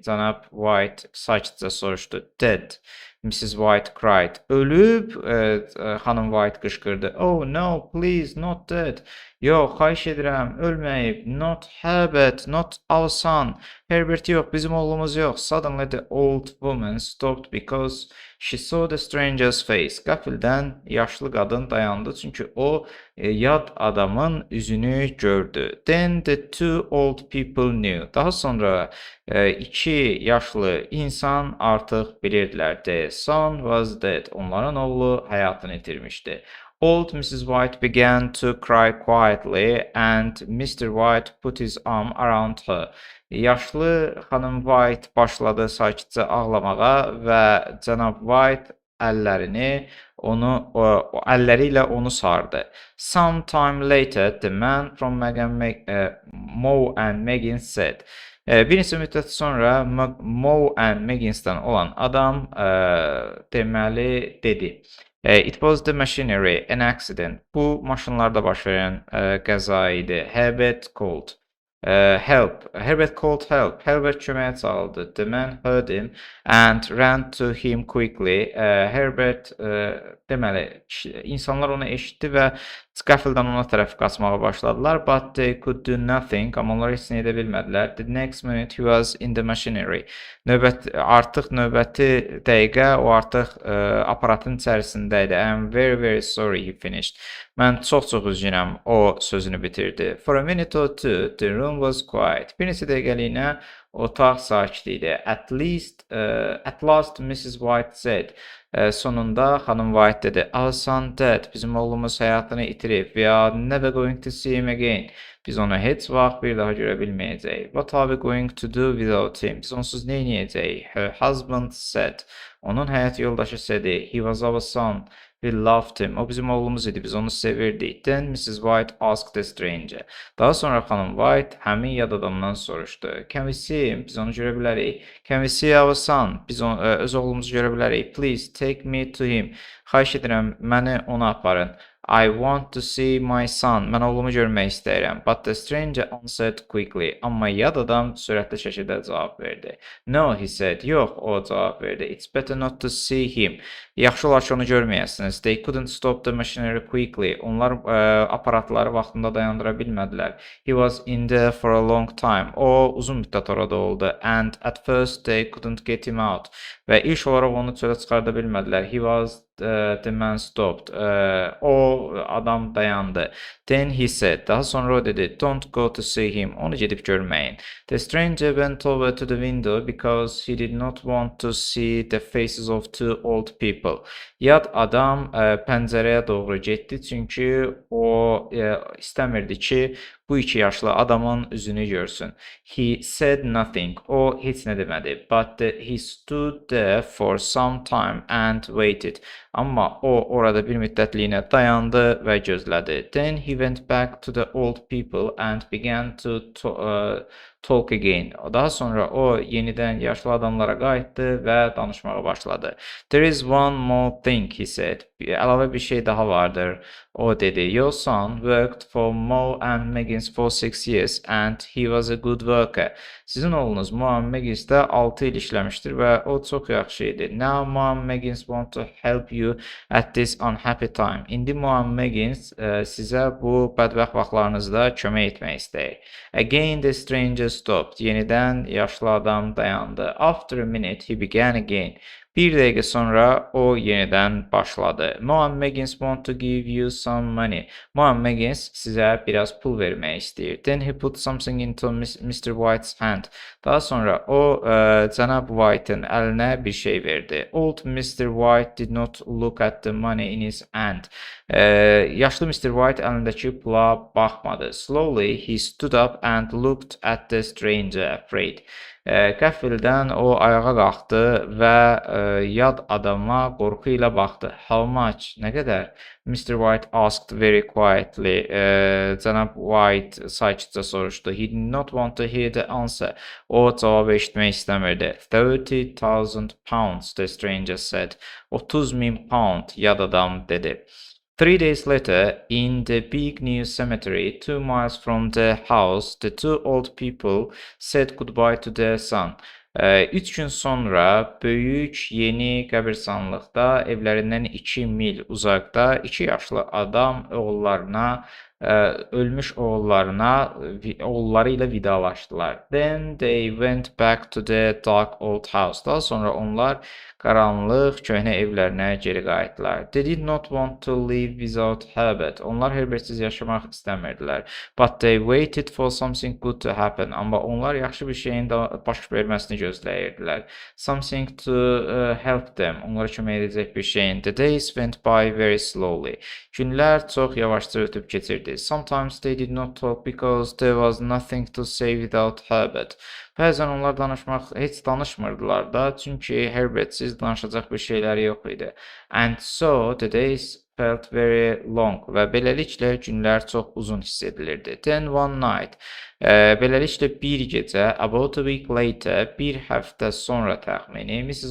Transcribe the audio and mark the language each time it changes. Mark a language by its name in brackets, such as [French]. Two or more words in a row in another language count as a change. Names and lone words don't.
[Azerbaijani] Cənab White sakitcə soruşdu. [English] Dead. Mrs. White cried. [Azerbaijani] Ölüb, xanım White qışqırdı. [English] Oh no, please, not dead. [Azerbaijani] Yox, xahiş edirəm, ölməyib. [English] Not Herbert, not our son. [Azerbaijani] Herbert yox, bizim oğlumuz yox. [English] Suddenly the old woman stopped because she saw the stranger's face. [Azerbaijani] Qəfildən yaşlı qadın dayandı çünki o yad adamın üzünü gördü. [English] Then the two old people knew. [Azerbaijani] Daha sonra iki yaşlı insan artıq bilirdilər. [English] The son was dead. [Azerbaijani] Onların oğlu həyatını itirmişdi. [English] Old Mrs. White began to cry quietly and Mr. White put his arm around her. [Azerbaijani] Yaşlı xanım White başladı sakitcə ağlamağa və cənab White əlləri ilə onu sardı. [English] Sometime later, the man from Moe and Megan said. [Azerbaijani] Bir neçə müddət sonra Moe and Meggins'dən olan adam deməli dedi. [English] It was the machinery, an accident. [Azerbaijani] Bu maşınlarda baş verən qəza idi. [English] Herbert called. Help. Herbert called help. [Azerbaijani] Herbert köməyə çağırdı. [English] The man heard him and ran to him quickly. [Azerbaijani] Herbert deməli insanlar onu eşitdi və qəfildən ona tərəf qaçmağa başladılar. [English] But they could do nothing. [Azerbaijani] Amma onlar heç nə edə bilmədilər. [English] The next minute he was in the machinery. [Azerbaijani] Artıq növbəti dəqiqə o artıq aparatın içərisində idi. [English] I am very very sorry he finished. [Azerbaijani] Mən çox üzgünəm. O sözünü bitirdi. [English] For a minute or two the room was quiet. [Azerbaijani] Bir neçə dəqiqəliyinə otaq sakit idi. [English] At last Mrs. White said. [Azerbaijani] Sonunda xanım White dedi. [English] Our son dead. [Azerbaijani] Bizim oğlumuz həyatını itirib. [English] We are never going to see him again. [Azerbaijani] Biz onu heç vaxt bir daha görə bilməyəcəyik. [English] What are we going to do without him? [Azerbaijani] Biz onsuz nə edəcəyik? [English] Her husband said. [Azerbaijani] Onun həyat yoldaşı dedi. [English] He was our son. We loved him. [Azerbaijani] O bizim oğlumuz idi. Biz onu sevirdik. [English] Then Mrs. White asked the stranger. [Azerbaijani] Daha sonra xanım White həmin yad adamdan soruşdu. [English] Can we see him? [Azerbaijani] Biz onu görə bilərik. [English] Can we see our son? [Azerbaijani] Biz öz oğlumuzu görə bilərik. [English] Please take me to him. [Azerbaijani] Xahiş edirəm, məni ona aparın. [English] I want to see my son. [Azerbaijani] Mən oğlumu görmək istəyirəm. [English] But the stranger answered quickly. [Azerbaijani] Amma yad adam sürətli şəkildə cavab verdi. [English] No, he said. [Azerbaijani] Yox, o cavab verdi. [English] It's better not to see him. [Azerbaijani] Yaxşı olar ki, onu görməyəsiniz. [English] They couldn't stop the machinery quickly. [Azerbaijani] Onlar aparatları vaxtında dayandıra bilmədilər. [English] He was in there for a long time. [Azerbaijani] O uzun müddət orada oldu. [English] And at first they couldn't get him out. [Azerbaijani] Və ilk olaraq onu çölə çıxarda bilmədilər. [English] He was the man stopped. [Azerbaijani] O adam dayandı. [English] Then he said. [Azerbaijani] Daha sonra o dedi. [English] Don't go to see him. [Azerbaijani] Onu gedib görməyin. [English] The stranger went over to the window because he did not want to see the faces of two old people. [Azerbaijani] Yad adam pəncərəyə doğru getdi çünki o istəmirdi ki, bu iki yaşlı adamın üzünü görsün. [English] He said nothing. [Azerbaijani] O heç nə demədi. [English] But he stood there for some time and waited. [Azerbaijani] Amma o orada bir müddətliyinə dayandı və gözlədi. [English] Then he went back to the old people and began to talk again. [Azerbaijani] Daha sonra o yenidən yaşlı adamlara qayıtdı və danışmağa başladı. [English] There is one more thing, he said. [Azerbaijani] Əlavə bir şey daha vardır. O dedi. [English] Your son worked for Moe and Meggins for 6 years and he was a good worker. [Azerbaijani] Sizin oğlunuz Moe and Meggins'də 6 il işləmişdir və o çox yaxşı idi. [English] Now Moe and Meggins want to help you at this unhappy time. [Azerbaijani] İndi Moe and Meggins sizə bu bədbəxt vaxtlarınızda kömək etmək istəyir. [English] Again the stranger stopped. [Azerbaijani] Yenidən yaşlı adam dayandı. [English] After a minute he began again. [Azerbaijani] Bir dəqiqə sonra o yenidən başladı. [English] Moe and Meggins want to give you some money. [Azerbaijani] Moe and Meggins sizə biraz pul vermək istəyir. [English] Then he put something into Mr. White's hand. [Azerbaijani] Daha sonra o cənab White'ın əlinə bir şey verdi. [English] Old Mr. White did not look at the money in his hand. [Azerbaijani] Yaşlı Mr. White əlindəki pula baxmadı. [English] Slowly he stood up and looked at the stranger afraid. [Azerbaijani] Qəfildən o ayağa qalxdı və yad adama qorxu ilə baxdı. [English] How much? [Azerbaijani] Nə qədər? [English] Mr. White asked very quietly. [Azerbaijani] Cənab White sakitcə soruşdu. [English] He did not want to hear the answer. [Azerbaijani] O cavabı eşitmək istəmirdi. [English] 30,000 pounds, the stranger said. [Azerbaijani] 30,000 pound, yad adam dedi. [English] 3 days later, in the big new cemetery 2 miles from the house, the two old people said goodbye to their son. [Azerbaijani] 3 gün sonra böyük yeni qəbirstanlıqda evlərindən 2 mil uzaqda 2 yaşlı adam ölmüş oğulları ilə vidalaşdılar. Then they went back to the dark old house. Daha sonra onlar qaranlıq köhnə evlərinə geri qayıtdılar. They did not want to live without Herbert. Onlar Herbertsiz yaşamaq istəmirdilər. But they waited for something good to happen. Amma onlar yaxşı bir şeyin baş verməsini gözləyirdilər. Something to help them. Onlara kömək edəcək bir şeyin. The days went by very slowly. Günlər çox yavaşca ötüb keçirdi. dedi. [English] Sometimes they did not talk because there was nothing to say without Herbert. [Azerbaijani] Bəzən onlar heç danışmırdılar da, çünki Herbertsiz danışacaq bir şeyləri yox idi. [English] And so the days felt very long [Azerbaijani] və beləliklə günlər çox uzun hiss edilirdi. [English] Then one night, [Azerbaijani] beləliklə bir gecə, [English] about a week later, [Azerbaijani] bir həftə sonra təxmini, [English] Mrs.